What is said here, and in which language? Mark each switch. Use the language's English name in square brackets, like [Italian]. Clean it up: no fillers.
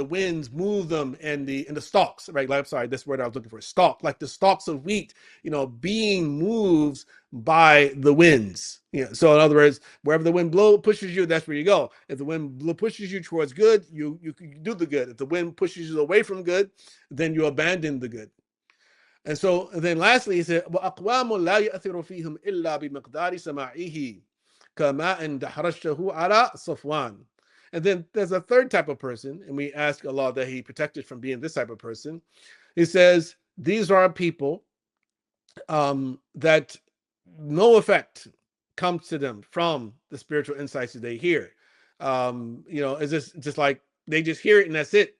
[English] The winds move them, and the stalks, right? Like, I'm sorry, this word I was looking for, stalk, like the stalks of wheat, being moved by the winds. So in other words, wherever the wind pushes you, that's where you go. If the wind pushes you towards good, you do the good. If the wind pushes you away from good, then you abandon the good. And so then lastly, he said, [Arabic] وَأَقْوَامٌ لَا يَأْثِرُ فِيهِمْ إِلَّا بِمِقْدَارِ سَمَاعِهِ كَمَاءٍ دَحْرَجْتَهُ عَلَى صَفْوَانٍ. [English] And then there's a third type of person, and we ask Allah that He protect us from being this type of person. He says, these are people that no effect comes to them from the spiritual insights that they hear. It's just like they just hear it and that's it.